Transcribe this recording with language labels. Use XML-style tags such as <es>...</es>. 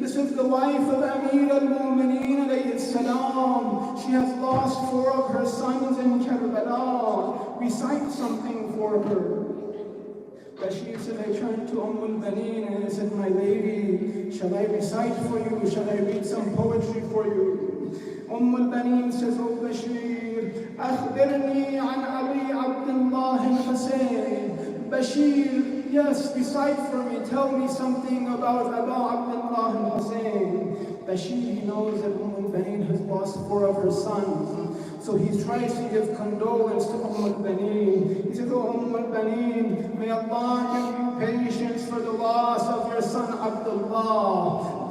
<en>This is the wife of Amir al-Mu'mineen alayhi salam. She has lost 4 of her sons in Karbala. Recite something for her. Bashir said, I turned to Ummul Baneen and I said, my lady, shall I recite for you? Shall I read some poetry for you? Ummul Baneen says, oh Bashir,</en> <ar>أخبرني عن أبي عبد الله الحسين.</ar> <en>Bashir, yes, recite for me. Tell me something about Abu Abdullah al-Hussein. Bashir, he knows that Ummul Baneen has lost 4 of her sons. So he tries to give condolence to Baneen. He says, "Oh Baneen, may Allah give you patience for the loss of your son Abdullah."</en>